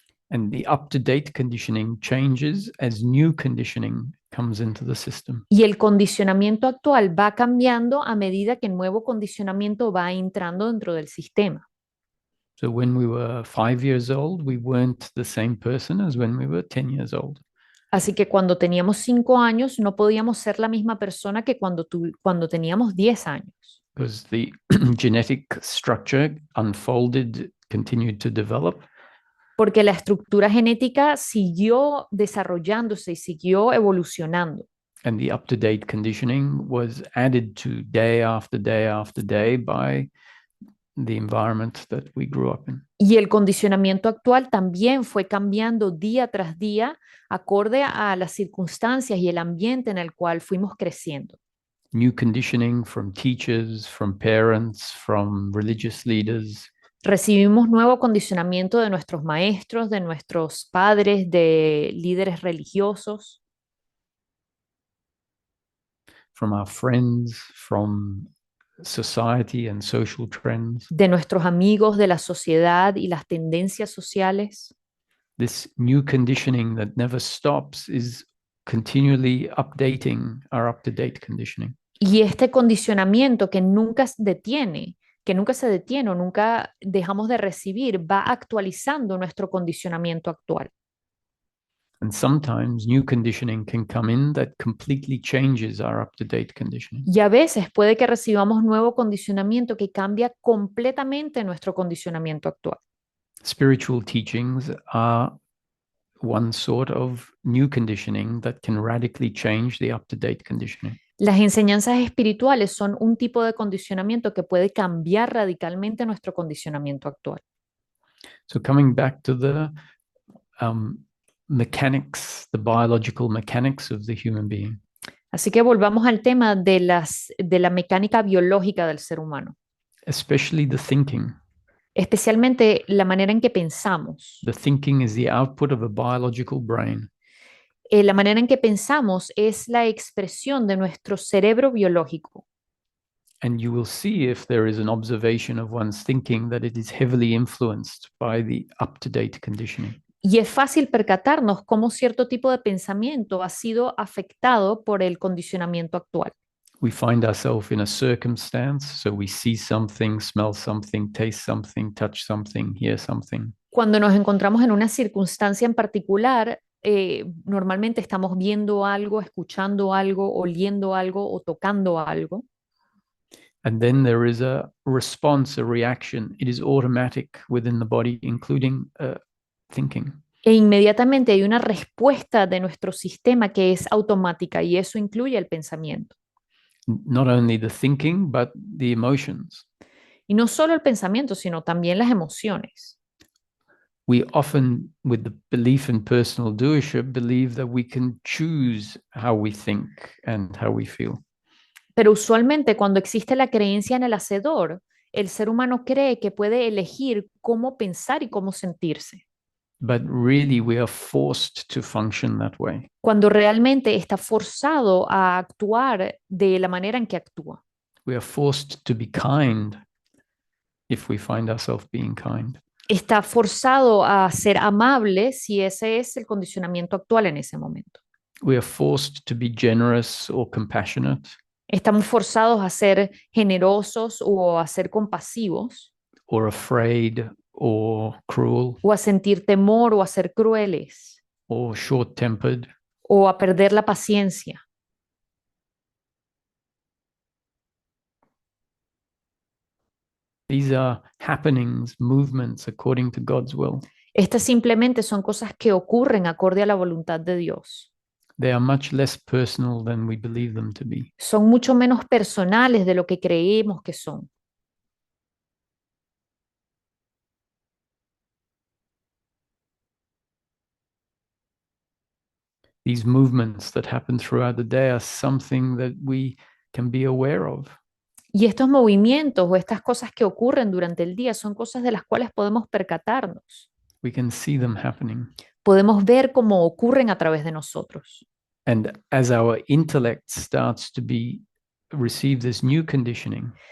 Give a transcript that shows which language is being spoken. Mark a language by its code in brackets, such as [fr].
[en] And the up-to-date conditioning changes as new conditioning comes into the system. [es] Y el condicionamiento actual va cambiando a medida que el nuevo condicionamiento va entrando dentro del sistema. [en] So when we were 5 years old, we weren't the same person as when we were 10 years old. [es] Así que cuando teníamos 5 años no podíamos ser la misma persona que cuando teníamos 10 años. [en] Because the genetic structure unfolded, continued to develop. [es] porque la estructura genética siguió desarrollándose y siguió evolucionando. [en] And the up-to-date conditioning was added to day after day after day by the environment that we grew up in. [es] Y el condicionamiento actual también fue cambiando día tras día acorde a las circunstancias y el ambiente en el cual fuimos creciendo. [en] New conditioning from teachers, from parents, from religious leaders, [es] Recibimos nuevo condicionamiento de nuestros maestros, de nuestros padres, de líderes religiosos, [en] from our friends, from society and social trends. [es] de nuestros amigos, de la sociedad y las tendencias sociales. [en] This new conditioning that never stops is continually updating our up-to-date conditioning. [es] Y este condicionamiento que nunca se detiene o nunca dejamos de recibir, va actualizando nuestro condicionamiento actual. [en] And sometimes new conditioning can come in that completely changes our up-to-date conditioning. [es] Y a veces puede que recibamos nuevo condicionamiento que cambia completamente nuestro condicionamiento actual. [en] Spiritual teachings are one sort of new conditioning that can radically change the up-to-date conditioning. [es] Las enseñanzas espirituales son un tipo de condicionamiento que puede cambiar radicalmente nuestro condicionamiento actual. [en] So coming back to the mechanics, the biological mechanics of the human being. [es] Así que volvamos al tema de la mecánica biológica del ser humano, [en] Especially the thinking. [es] especialmente la manera en que pensamos. [en] The thinking is the output of a biological brain. [es] La manera en que pensamos es la expresión de nuestro cerebro biológico. [en] And you will see if there is an observation of one's thinking that it is heavily influenced by the up-to-date conditioning. [es] Y es fácil percatarnos cómo cierto tipo de pensamiento ha sido afectado por el condicionamiento actual. [en] We find ourselves in a circumstance, so we see something, smell something, taste something, touch something, hear something. [es] Cuando nos encontramos en una circunstancia en particular, normalmente estamos viendo algo, escuchando algo, oliendo algo o tocando algo. [en] And then there is a response, a reaction. It is automatic within the body, including thinking. [es] E inmediatamente hay una respuesta de nuestro sistema que es automática y eso incluye el pensamiento. [en] Not only the thinking, but the emotions. [es] Y no solo el pensamiento, sino también las emociones. [en] We often, with the belief in personal doership, believe that we can choose how we think and how we feel. [es] Pero usualmente cuando existe la creencia en el hacedor, el ser humano cree que puede elegir cómo pensar y cómo sentirse, [en] But really, we are forced to function that way. [es] cuando realmente está forzado a actuar de la manera en que actúa. [en] We are forced to be kind if we find ourselves being kind. [es] Está forzado a ser amable si ese es el condicionamiento actual en ese momento. [en] We are forced to be generous or compassionate, [es] Estamos forzados a ser generosos o a ser compasivos [en] or afraid or cruel [es] o a sentir temor o a ser crueles [en] or short-tempered. [es] o a perder la paciencia. [en] These are happenings, movements according to God's will. [es] Estas simplemente son cosas que ocurren acorde a la voluntad de Dios. [en] They are much less personal than we believe them to be. [es] Son mucho menos personales de lo que creemos que son. [en] These movements that happen throughout the day are something that we can be aware of. [es] Y estos movimientos o estas cosas que ocurren durante el día son cosas de las cuales podemos percatarnos. [en] We can see them happening. [es] Podemos ver cómo ocurren a través de nosotros. [en] And as our intellect starts to receive this new conditioning,